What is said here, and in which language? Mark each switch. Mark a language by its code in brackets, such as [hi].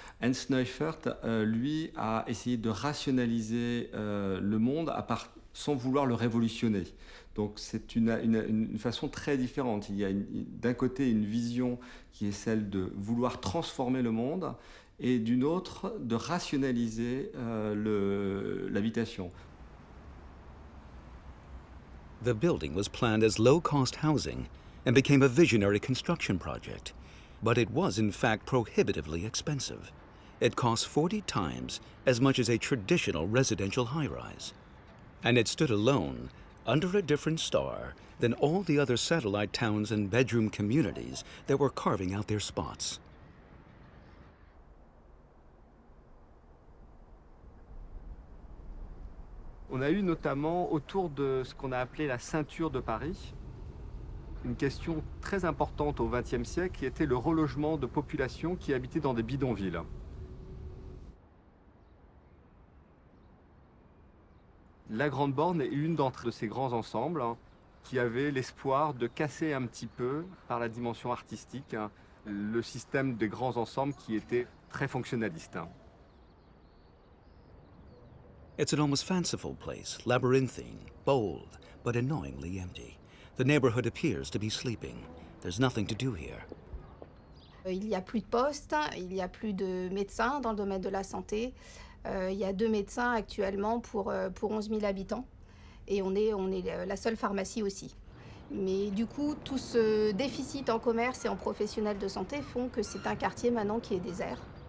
[fr] Hans Neufert, lui, a essayé de rationaliser le monde sans vouloir le révolutionner. Donc c'est une façon très différente. Il y a d'un côté une vision qui est celle de vouloir transformer le monde et d'une autre de rationaliser l'habitation. [en] The building was planned as low-cost housing and became a visionary construction project. But it was in fact prohibitively expensive. It cost 40 times as much as a traditional residential high-rise. And it stood alone, under a different star than all the other satellite towns and bedroom communities that were carving out their spots. [fr] On a eu notamment autour de ce qu'on a appelé la ceinture de Paris, une question très importante au XXe siècle qui était le relogement de populations qui habitaient dans des bidonvilles. La Grande Borne est une d'entre ces grands ensembles qui avait l'espoir de casser un petit peu, par la dimension artistique, le système des grands ensembles qui était très fonctionnaliste. [en] It's an almost fanciful place, labyrinthine, bold, but annoyingly empty. The neighborhood appears to be sleeping. There's nothing to do here. [fr] Il n'y a plus de postes, il n'y a plus de médecins dans le domaine de la santé. Il y a 2 médecins actuellement pour 11 000 habitants. Et on est la seule pharmacie aussi. Mais du coup, tout ce déficit en commerce et en professionnels de santé font que c'est un quartier maintenant qui est désert.